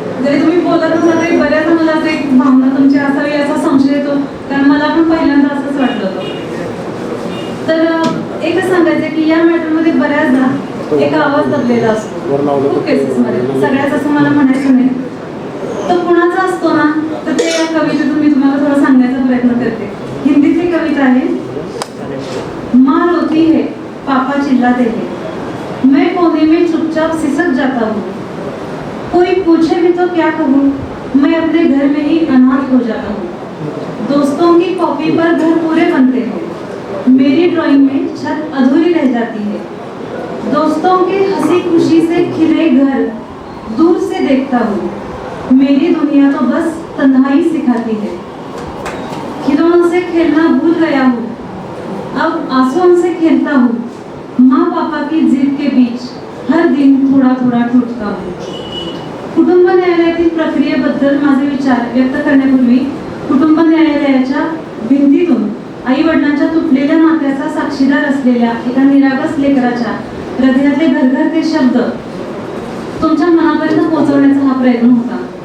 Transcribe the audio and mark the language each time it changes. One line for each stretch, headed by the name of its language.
Marathi: जरी तुम्ही बोलत नसा तरी बऱ्याच मला असं एक भावना तुमची असावी असा संशय येतो, कारण मला पण पहिल्यांदा असंच वाटलं होतं. तर एकच सांगायचं की या मॅटरमध्ये बऱ्याचदा एक आवाज दबलेला असतो खूप केसेसमध्ये. सगळ्याच असं मला म्हणायचं नाही. तो कुणाचा असतो ना, तर ते या कवितेतून मी तुम्हाला थोडं सांगण्याचा प्रयत्न करते. हिंदीतली कविता आहे,
Hindi: माँ रोती है पापा चिल्लाते हैं, मैं कोने में चुपचाप सिसक जाता हूँ, कोई पूछे भी तो क्या कहूँ, मैं अपने घर में ही अनाथ हो जाता हूँ. दोस्तों की कॉपी पर घर पूरे बनते हैं, मेरी ड्राइंग में छत अधूरी रह जाती है. दोस्तों के हंसी खुशी से खिले घर दूर से देखता हूँ, मेरी दुनिया तो बस तन्हाई सिखाती है. खिलौनों से खेलना भूल गया हूँ, अब आंसुओं से खेलता हूँ, माँ पापा की जिद के बीच हर दिन थोडा थोडा टूटता हूँ.
Marathi: कुटुंब न्यायालयातील प्रक्रियेबद्दल माझे विचार व्यक्त करण्यापूर्वी कुटुंब न्यायालयाच्या भिंतीतून आई वडिलांच्या तुटलेल्या नात्याचा साक्षीदार असलेल्या एका निरागस लेकराच्या हृदयातले घरघरते शब्द तुमच्या मनापर्यंत पोहोचवण्याचा हा प्रयत्न होता.